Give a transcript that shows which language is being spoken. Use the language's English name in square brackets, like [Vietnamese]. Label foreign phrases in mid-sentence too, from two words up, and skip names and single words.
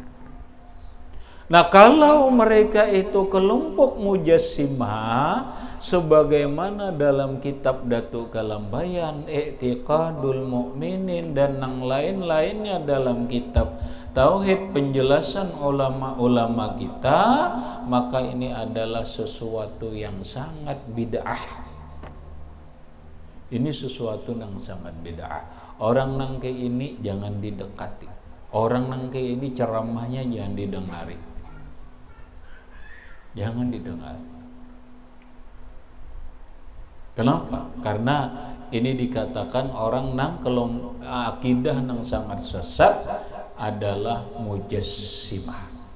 [Indonesian] Nah, kalau mereka itu kelompok mujassimah, sebagaimana dalam kitab Datuk Kalambayan, I'tiqadul Mu'minin dan yang lain-lainnya dalam kitab Tauhid penjelasan ulama-ulama kita, maka ini adalah sesuatu yang sangat bid'ah. Ini sesuatu yang sangat bid'ah. [Banjar] Orang nang kayak ini jangan didekati. Orang nang kayak ini ceramahnya jangan didengari. Jangan didengar. Kenapa? Karena ini dikatakan orang nang akidah nang sangat sesat adalah mujassimah.